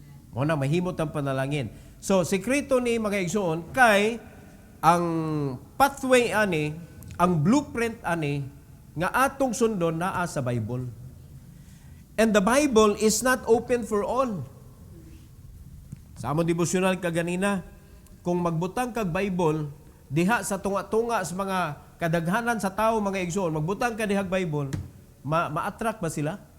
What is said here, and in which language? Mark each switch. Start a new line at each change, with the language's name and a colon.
Cebuano: Mo na mahimot ang panalangin. So sekreto ni mga igsoon kay ang pathway ani, ang blueprint ani nga atong sundon naa sa Bible.
English: And the Bible is not open for all.
Cebuano: Sa among devotional kaganina, kung magbutang kag Bible diha sa tunga-tunga sa mga kadaghanan sa tao mga igsoon, magbutang ka dihag Bible, ma-attract ba sila?